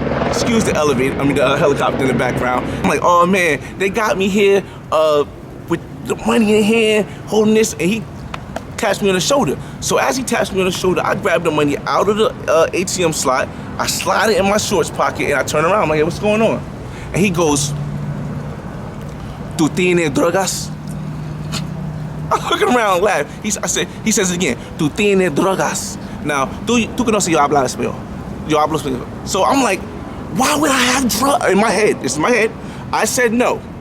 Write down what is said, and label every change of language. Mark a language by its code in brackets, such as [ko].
[en] Excuse the the helicopter in the background. I'm like, oh man, they got me here with the money in hand, holding this, and he taps me on the shoulder. So as he taps me on the shoulder, I grab the money out of the ATM slot, I slide it in my shorts pocket, and I turn around. I'm like, hey, what's going on? And he goes, [es] ¿Tú tienes drogas? [en] I'm looking around and laugh. He says it again, [es] ¿Tú tienes drogas? [en] Now, [es] tú conoces yo hablar español. Yo hablo español. [en] So I'm like, why would I have drugs? In my head, this is my head, I said no.